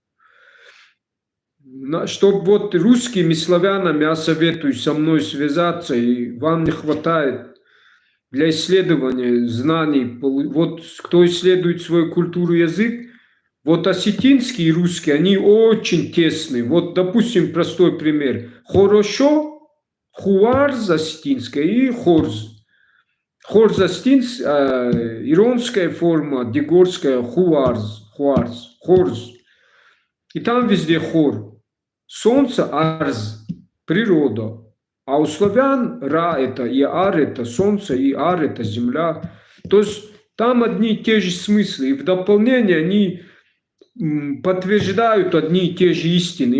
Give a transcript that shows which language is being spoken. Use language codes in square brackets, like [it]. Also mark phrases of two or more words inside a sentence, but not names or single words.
[ru] Чтобы вот русскими славянами я советую со мной связаться, и вам не хватает для исследования знаний. Вот кто исследует свою культуру, язык, вот осетинский и русский, они очень тесны. Вот, допустим, простой пример. Хорошо, хуарз осетинская и хорз. Хорз осетинская, иронская форма, дегорская хуарз, хорз. И там везде хор. Солнце арз, природа. А у славян ра это и ар это солнце, и ар это земля. То есть там одни и те же смыслы. И в дополнение они подтверждают одни и те же истины.